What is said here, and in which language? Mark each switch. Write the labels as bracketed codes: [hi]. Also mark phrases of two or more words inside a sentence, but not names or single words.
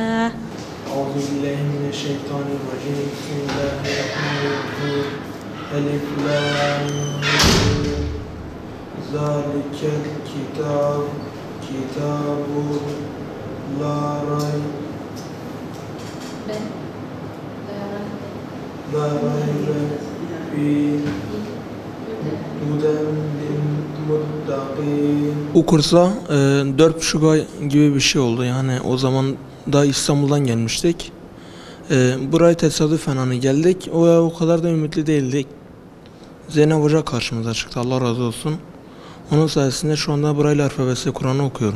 [ar] أعوذ بالله من الشيطان الرجيم بسم الله الرحمن الرحيم ألف لام ميم ذلك الكتاب كتاب لا ريب فيه هدى للمتقين. [tr] Bu kursa 4,5 ay gibi bir şey oldu. Yani o zaman da İstanbul'dan gelmiştik. Buraya tesadüfen hani geldik. O kadar da ümitli değildik. Zeynep Hoca karşımıza çıktı. Allah razı olsun. Onun sayesinde şu anda Braille alfabesi Kur'an'ı okuyorum.